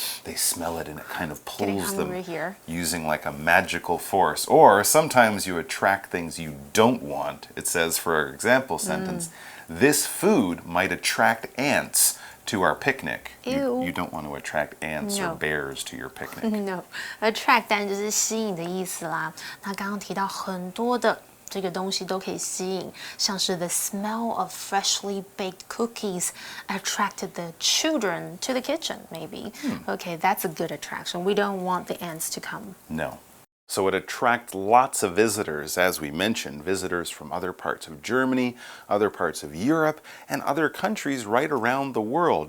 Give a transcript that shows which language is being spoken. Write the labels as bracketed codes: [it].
[en] They smell it and it kind of pulls them using like a magical force. Or sometimes you attract things you don't want. It says, for example sentence, this food might attract ants to our picnic. You don't want to attract ants or bears to your picnic. [zh] No, attract 当然就是吸引的意思啦。那刚刚提到很多的这个东西都可以吸引，像是 [en] the smell of freshly baked cookies attracted the children to the kitchen, maybe. Okay, that's a good attraction. We don't want the ants to come. No. So it attracts lots of visitors, as we mentioned, visitors from other parts of Germany, other parts of Europe, and other countries right around the world.